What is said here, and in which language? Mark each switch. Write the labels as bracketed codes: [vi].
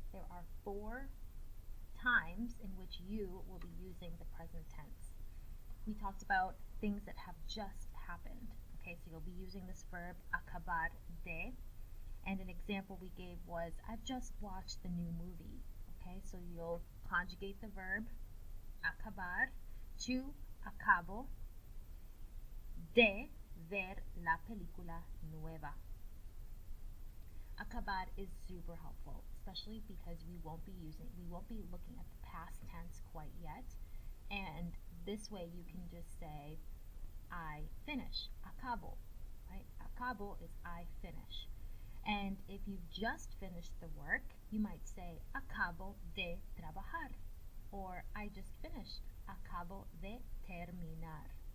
[en] There are 4 times in which you will be using the present tense. We talked about things that have just happened, okay? So you'll be using this verb [es] acabar de, [en] and an example we gave was, I've just watched the new movie, okay? So you'll conjugate the verb acabar to [es] acabo de ver la película nueva. [en] Acabar is super helpful, especially because we won't be looking at the past tense quite yet, and this way you can just say I finish, acabo, right? Acabo is I finish. And if you've just finished the work, you might say [es] acabo de trabajar, [en] or I just finished, [es] acabo de terminar.